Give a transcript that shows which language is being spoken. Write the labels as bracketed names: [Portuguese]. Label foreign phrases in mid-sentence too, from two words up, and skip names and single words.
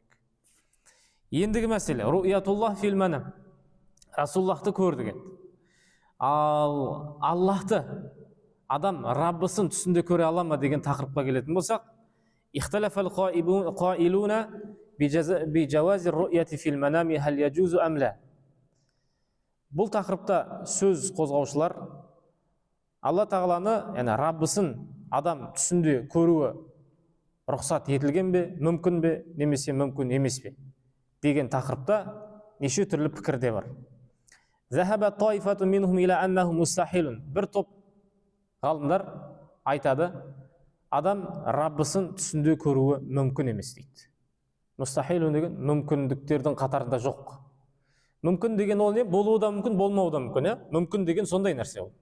[Kazakh] Ендігі мәселе [Arabic] رؤية الله في المنام. [Kazakh] Расуллахты көрдік енді. Ал Аллахты адам Раббысын түсінде көре ала ма деген тақырыпқа келетін болсақ, [Arabic] اختلف القائلون بجواز الرؤية في المنام هل يجوز أم لا. [Kazakh] Бұл тақырыпта сөз қозғаушылар Алла тағаланы, яғни Раббысын адам түсінде көруі рұқсат етілген бе, мүмкін бе, немесе мүмкін емес пе деген тақырыпта неше түрлі пікірде бар. [Arabic] ذهب طائفة منهم إلى أنه مستحيل. [Kazakh] Бір топ ғалымдар айтады, адам Раббысын түсінде көруі мүмкін емес дейді. Мустахилун деген мүмкіндіктердің қатарында жоқ. Мүмкін деген ол не? Болуы да мүмкін, болмауы да мүмкін. Мүмкін деген сондай нәрсе ол.